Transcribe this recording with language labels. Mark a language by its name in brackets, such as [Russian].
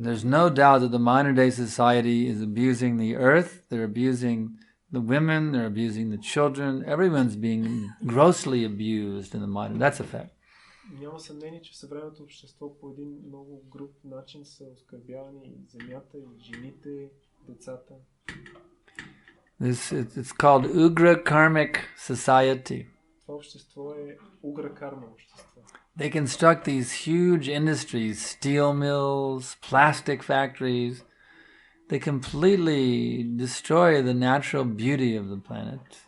[English] There's no doubt that the modern day society is abusing the earth, they're abusing the women, they're abusing the children, everyone's being grossly abused in the modern, that's a fact. [Bulgarian] Няма съмнение, че в съвременното общество по един много груб начин са оскърбявани и земята, и жените, децата. [English] It's called Ugra Karmic Society. [Bulgarian] Това общество е угра карма общество. [English] They construct these huge industries, steel mills, plastic factories. They completely destroy the natural beauty of the planet.